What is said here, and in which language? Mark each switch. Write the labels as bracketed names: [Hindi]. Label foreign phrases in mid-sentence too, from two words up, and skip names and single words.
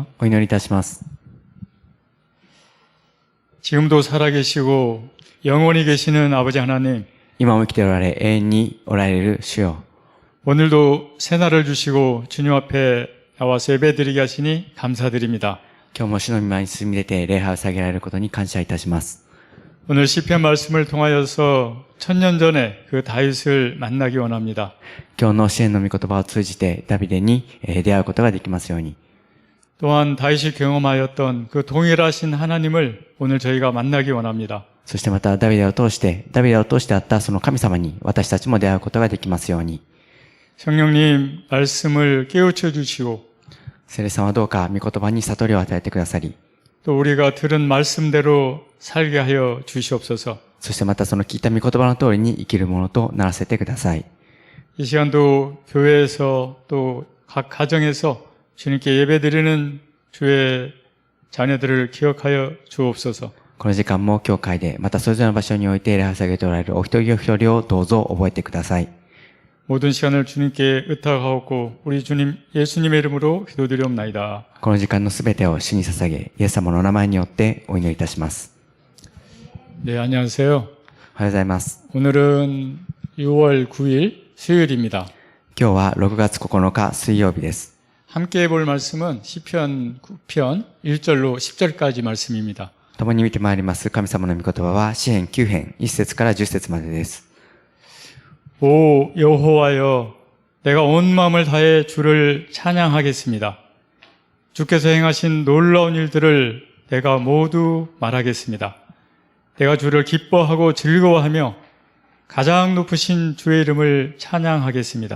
[Japanese] お祈りいたします。 [Korean] 지금도 살아계시고 영원히 계시는 아버지 하나님, [Japanese] 今も生きておられ、永遠におられる主よ。 [Korean] 오늘도 새날을 주시고 주님 앞에 나와서 예배드리게 하시니 감사드립니다. [Japanese] 今日も主の御前に進み出て礼拝を下げられることに感謝いたします。 [Korean] 오늘 시편 말씀을 통하여서 천년 전에 그 다윗을 만나기 원합니다. [Japanese] 今日の支援の御言葉を通じてダビデに出会うことができますように。 [Korean] 또한 다윗이 경험하였던 그 동일하신 하나님을 오늘 저희가 만나기 원합니다. [Japanese] そしてまたダビデを通してあったその神様に私たちも出会うことができますように。 [Korean] 성령님 말씀을 깨우쳐 주시고 [Japanese] 聖霊様はどうか御言葉に悟りを与えてくださり、 [Korean] 또 우리가 들은 말씀대로 살게 하여 주시옵소서. [Japanese] そしてまたその聞いた御言葉の通りに生きるものとならせてください。 [Korean] 이 시간도 교회에서 또 각 가정에서 주님께 예배드리는 주의 자녀들을 기억하여 주옵소서. [Japanese] この時間も教会で、またそれぞれの場所において礼拝を下げておられるお一人お一人をどうぞ覚えてください。 [Korean] 모든 시간을 주님께 의탁하옵고 우리 주님 예수님의 이름으로 기도드리옵나이다. [Japanese] この時間のすべてを主に捧げ、イエス様のお名前によってお祈りいたします。 [Korean] 네, 안녕하세요. [Japanese] おはようございます。 [Korean] 오늘은 6월 9일 수요일입니다. [Japanese] 今日は6月9日水曜日です。 [Korean] 함께 볼 말씀은 시편 9편 1절로 10절까지 말씀입니다. [Japanese] 共に見てまいります神様の御言葉は詩編9編1節から10節までです。 [Korean] 오 여호와여, 내가 온 마음을 다해 주를 찬양하겠습니다. 주께서 행하신 놀라운 일들을 내가 모두 말하겠습니다. 내가 주를 기뻐하고 즐거워하며 가장 높으신 주의 이름을 찬양하겠습니다.